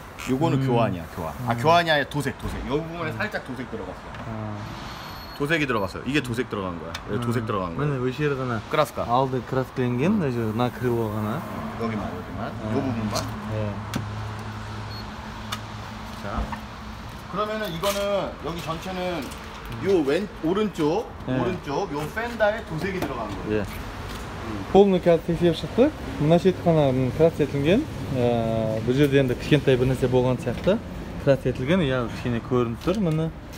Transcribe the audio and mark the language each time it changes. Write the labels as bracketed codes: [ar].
[ko] 요거는 교환이야, 교환. 교환이 아니라 도색. 이 부분에 살짝 도색 들어갔어. 도색이 들어갔어요. 이게 도색 들어간 거야. 도색 들어간 거야. [kk] міне осы жері ғана [ru] 크라스카. [kk] алды краскіленген, мына крыло ғана. [ko] 여기만. 요 부분만. 자, 그러면은 이거는 여기 전체는 요 오른쪽 요 펜다에 도색이 들어간 거예요. [kk] полный қазір тексеріп шықты. мына шет қана краска етілген. бұл жерде енді кішкентай бір нәрсе болған сияқты краска етілген. кішкене көрініп тұр міне.